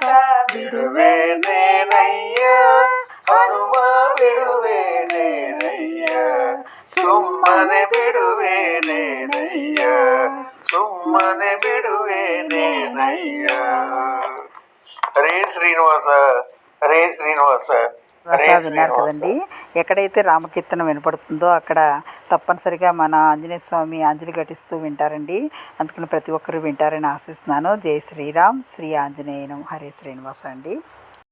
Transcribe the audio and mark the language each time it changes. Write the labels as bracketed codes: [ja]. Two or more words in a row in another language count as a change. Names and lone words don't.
[kn] ಬಿಡುವೇನೇನಯ್ಯ ಹನುಮ ಬಿಡುವೇನೇನಯ್ಯ. ಸುಮ್ಮನೆ ಬಿಡುವೇನೇನಯ್ಯ. ಸುಮ್ಮನೆ ಬಿಡುವೇನೇನಯ್ಯ. ಹರೇ ಶ್ರೀನಿವಾಸ ಹರೇ శ్రీనివాస. [te] విన్నారు కదండి. ఎక్కడైతే రామకీర్తనం వినపడుతుందో అక్కడ తప్పనిసరిగా మన ఆంజనేయ స్వామి అంజలి ఘటిస్తూ వింటారండి. అందుకని ప్రతి ఒక్కరూ వింటారని ఆశిస్తున్నాను. జై శ్రీరామ్, శ్రీ ఆంజనేయం, హరే శ్రీనివాస అండి.